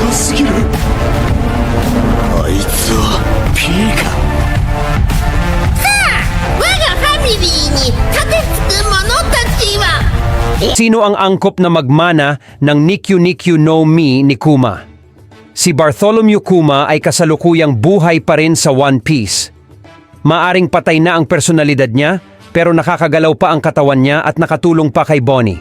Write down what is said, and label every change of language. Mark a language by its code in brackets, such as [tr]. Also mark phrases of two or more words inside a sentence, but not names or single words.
[ja] すぎる。あいつは P か。我がファミリーに盾つく者たちは [tl] Sino ang angkop na magmana ng Nikyu Nikyu no Mi ni Kuma? Si Bartholomew Kuma ay kasalukuyang buhay pa rin sa One Piece. Maaring patay na ang personalidad niya, pero nakakagalaw pa ang katawan niya at nakatulong pa kay Bonnie.